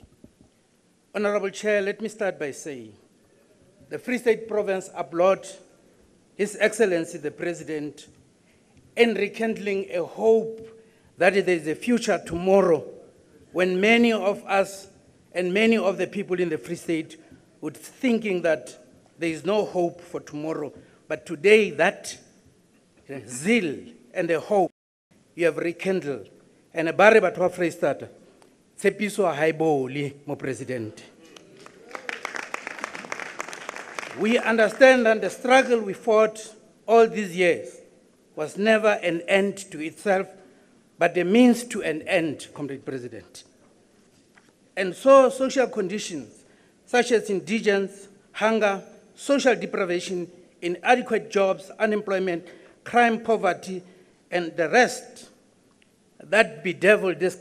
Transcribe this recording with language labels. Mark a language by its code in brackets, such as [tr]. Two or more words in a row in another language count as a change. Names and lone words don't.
[en] Honorable Chair, let me start by saying the Free State Province applaud His Excellency the President in rekindling a hope that there is a future tomorrow when many of us and many of the people in the Free State would thinking that there is no hope for tomorrow. But today that zeal and the hope you have rekindled. [st] And a bare batho ba Freistata, tshepiso ha e bole mo President. [en] We understand that the struggle we fought all these years was never an end to itself, but a means to an end, Comrade President. And so social conditions such as indigence, hunger, social deprivation, inadequate jobs, unemployment, crime, poverty, and the rest that bedevil this.